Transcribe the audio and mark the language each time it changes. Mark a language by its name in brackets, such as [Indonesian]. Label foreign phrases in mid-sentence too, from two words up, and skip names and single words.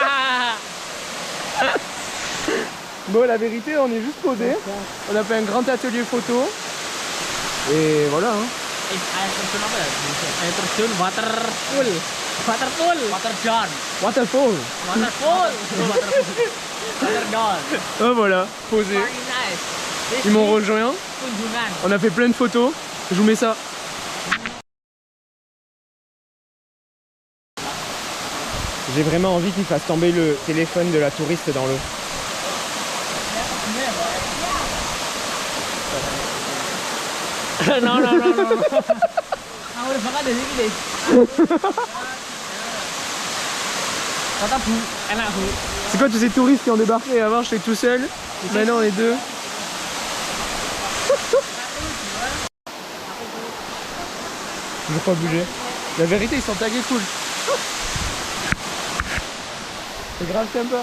[French] Bon, la vérité, on est juste posé. On a fait un grand atelier photo. Et voilà. Hein. [Indonesian] Air terjun apa ya? Air terjun waterfall. [English] Waterfall. Waterdown. Waterfall. Waterfall. Waterdown. [French] Oh voilà, posé. [English] Very nice. [French] Ils m'ont rejoint. [Indonesian] Kunjungan. [French] On a fait plein de photos. Je vous mets ça. J'ai vraiment envie qu'il fasse tomber le téléphone de la touriste dans l'eau. [English] No. [Indonesian] Aku udah banget dari sini deh. Kata bu, enak bu. [French] C'est quoi tous ces touristes qui ont débarqué? Avant j'étais tout seul, maintenant on est deux. Je veux pas bouger. La vérité ils sont tagués cool. C'est grave sympa.